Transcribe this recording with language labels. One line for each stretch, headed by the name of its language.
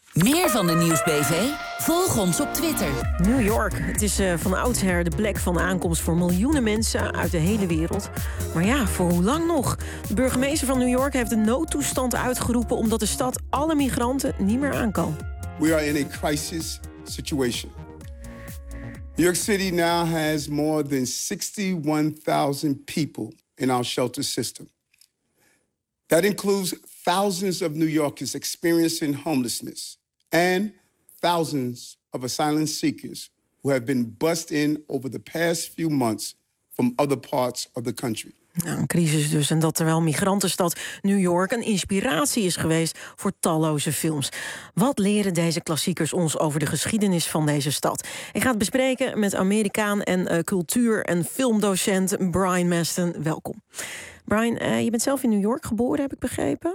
Dutch: Meer van de Nieuwsbv? Volg ons op Twitter. New York, het is van oudsher de plek van aankomst voor miljoenen mensen uit de hele wereld. Maar ja, voor hoe lang nog? De burgemeester van New York heeft een noodtoestand uitgeroepen omdat de stad alle migranten niet meer aan kan.
English: We are in a crisis situation. New York City now has more than 61,000 people in our shelter system. That includes thousands of New Yorkers experiencing homelessness. And thousands of asylum seekers who have been bussed in over the past few months from other parts of the country.
Dutch: Nou, een crisis dus. En dat terwijl migrantenstad New York een inspiratie is geweest voor talloze films. Wat leren deze klassiekers ons over de geschiedenis van deze stad? Ik ga het bespreken met Amerikaan en cultuur- en filmdocent Brian Maston. Welkom. Brian, je bent zelf in New York geboren, heb ik begrepen.